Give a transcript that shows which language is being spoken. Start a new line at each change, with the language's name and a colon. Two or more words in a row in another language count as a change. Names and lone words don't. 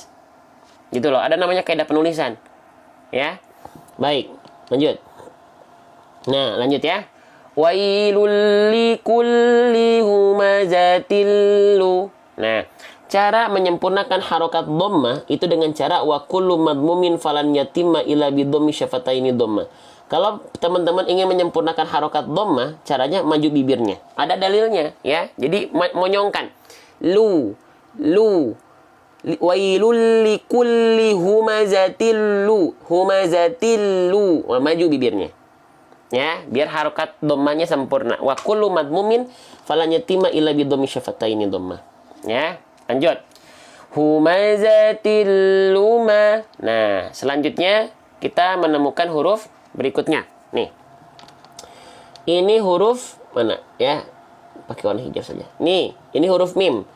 Indonesian: Gitu loh, ada namanya kaidah penulisan. Ya. Baik, lanjut. Nah, lanjut ya.
Arabic: ويل لكل همزة لُ.
Indonesian: Nah, cara menyempurnakan harokat dhammah itu dengan cara
Arabic: وكل مضموم فلن يتم إلا بضم شفتين
Indonesian: dhammah. Kalau teman-teman ingin menyempurnakan harokat dhammah, caranya maju bibirnya. Ada dalilnya, ya. Jadi monyongkan. Lu.
Arabic: ويل لكل همزة لُ.
Indonesian: Maju bibirnya. Ya, biar harokat dhammahnya sempurna.
Arabic: وكل مضموم فلن يتم إلا بضم شفتين dhammah. Ya. Lanjut. همزة لمَ.
Indonesian: Nah, selanjutnya kita menemukan huruf berikutnya. Nih. Ini huruf mana? Ya. Pakai warna hijau saja. Nih, ini huruf mim.